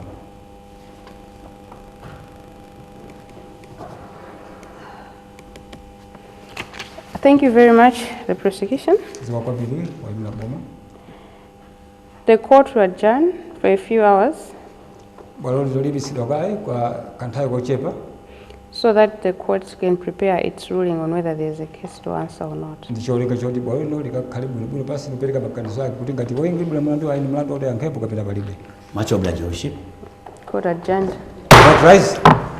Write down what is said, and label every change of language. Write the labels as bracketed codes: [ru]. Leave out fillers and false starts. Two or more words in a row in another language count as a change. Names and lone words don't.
[en] Thank you very much, the prosecution. The court will adjourn for a few hours. so that the court can prepare its ruling on whether there is a case to answer or not. [ny] ndicholinga choti bwalo lino likakhale bwinobwino pasi kupereka maganizo ake kuti ngati woyingidwa mlandu ayi mlandu oti yankhepo kapena palibe. [en] Much obliged, Your Worship. Court adjourned. Court rise.